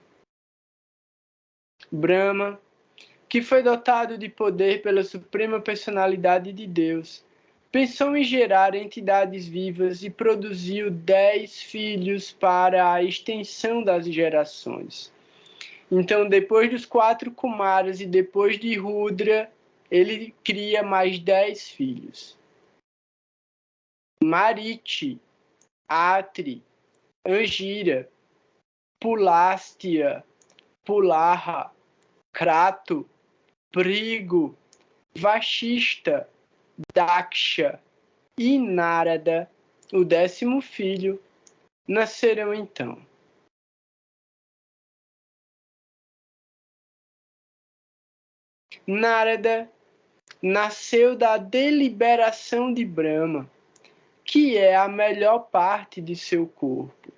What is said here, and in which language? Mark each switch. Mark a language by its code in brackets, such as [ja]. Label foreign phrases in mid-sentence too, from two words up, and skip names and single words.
[pt] Brahma, que foi dotado de poder pela suprema personalidade de Deus, pensou em gerar entidades vivas e produziu 10 filhos para a extensão das gerações. Então, depois dos 4 Kumaras e depois de Rudra, ele cria mais 10 filhos. Mariti, Atri, Angira, Pulastya, Pulaha, Krato, Prigo, Vashista, Daksha e Narada, o 10º filho, nasceram então. Narada nasceu da deliberação de Brahma, que é a melhor parte de seu corpo.